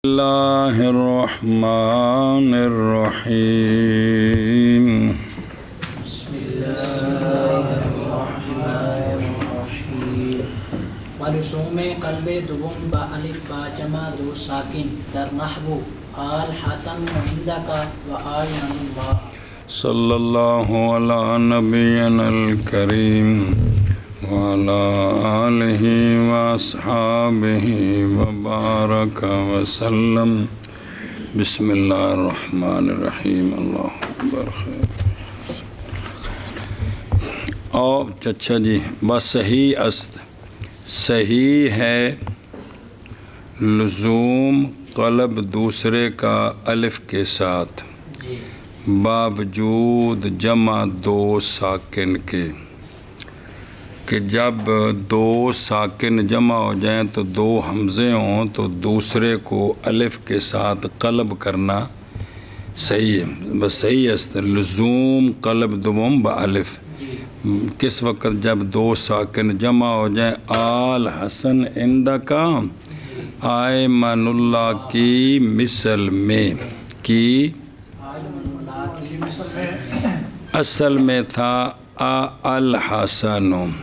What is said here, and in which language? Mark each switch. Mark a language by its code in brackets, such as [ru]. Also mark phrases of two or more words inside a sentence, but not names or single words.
[ar] اللہ الرحمن الرحیم بسم اللہ الرحمن الرحیم [fa] ولزوم قلب دوم با الف با جمع دو ساکن در نحو [ar] آل حسن عندک و آل الله صلی اللہ علی نبینا الکریم وعلى آلہ واصحابہ وبارک وسلم بسم اللہ الرحمن الرحیم اللہ اکبر [ur] خیر اور اچھا جی بس [fa] صحیح است [ur] صحیح ہے لزوم قلب دوسرے کا الف کے ساتھ باوجود جمع دو ساکن کے کہ جب دو ساکن جمع ہو جائیں تو دو حمزے ہوں تو دوسرے کو الف کے ساتھ قلب کرنا صحیح ہے بس صحیح ہے [fa] لزوم قلب دوم با الف [ur] کس وقت جب دو ساکن جمع ہو جائیں [ar] آل حسن عندک ایمن اللہ [ur] کی مثل میں کی اصل میں تھا الحسن